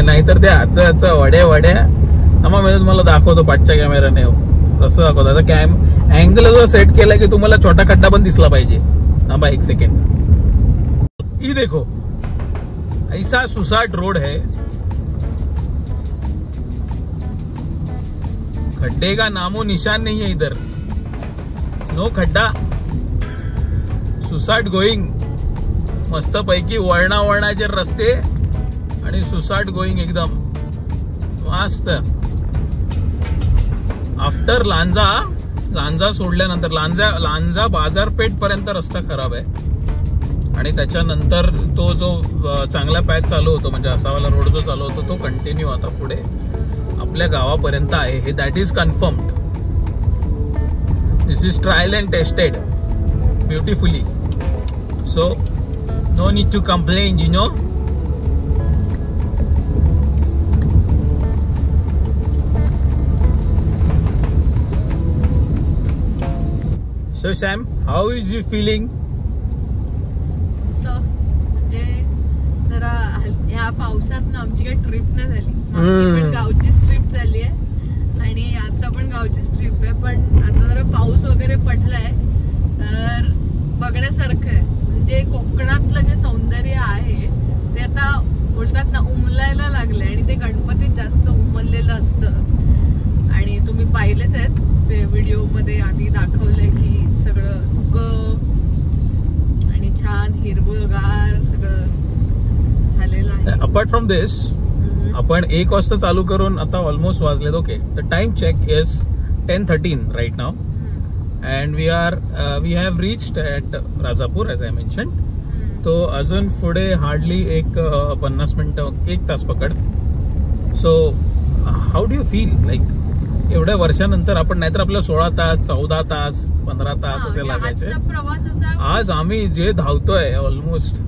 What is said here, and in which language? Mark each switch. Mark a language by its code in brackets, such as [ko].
[mr] नाहीतर त्या हातच्या वड्या आम्हा मी तुम्हाला दाखवतो पाठच्या कॅमेराने कसं दाखवतो. आता अँगल जो सेट केलाय की तुम्हाला छोटा खड्डा पण दिसला पाहिजे. थांबा 1 सेकंड. [hi] ये देखो ऐसा सुसाट रोड है, खड्डे का नामो निशान नहीं है इधर. [mr] नो खड्डा, सुसाट गोईंग. मस्त पैकी वळणाचे रस्ते आणि सुसाट गोईंग एकदम मस्त. आफ्टर लांजा सोडल्यानंतर लांजा बाजारपेठ पर्यंत रस्ता खराब आहे, आणि त्याच्यानंतर तो जो चांगला पॅच चालू होतो, म्हणजे असावाला रोड जो चालू होतो, तो कंटिन्यू आता पुढे आपल्या गावापर्यंत आहे. [en] हे that is confirmed. This is trial and tested beautifully. So no need to complain, you know. So Sam, how is you feeling? [mr] So म्हणजे जरा ह्या पावसात ना आमची काही ट्रिप नाही झाली. आमची पण गावचीच ट्रिप झाली आहे, आणि आता पण गावचीच ट्रिप आहे. पण आता जरा पाऊस वगैरे पडलाय तर बघण्यासारखं आहे. म्हणजे कोकणातलं जे सौंदर्य आहे ते आता बोलतात ना उमलायला लागले, आणि ते गणपतीत जास्त उमललेलं असतं. आणि तुम्ही पाहिलेच आहेत ते व्हिडिओ मध्ये आधी दाखवलंय की सगळं धुकं आणि छान हिरवंगार सगळं झालेलं आहे. [en] apart from this, [mr] आपण 1 वाजता चालू करून आता ऑलमोस्ट वाजलेत. [en] Okay, the time check is 10:13 right now. And we have reached at Rajapur as I mentioned. [mr] तो अजून पुढे हार्डली 50 मिनिटं 1 तास पकड. [en] so how do you feel like [mr] एवढ्या वर्षानंतर आपण, नाहीतर आपल्या 16 तास 14 तास 15 तास असे लागायचे. प्रवास असा आज आम्ही जे धावतोय ऑलमोस्ट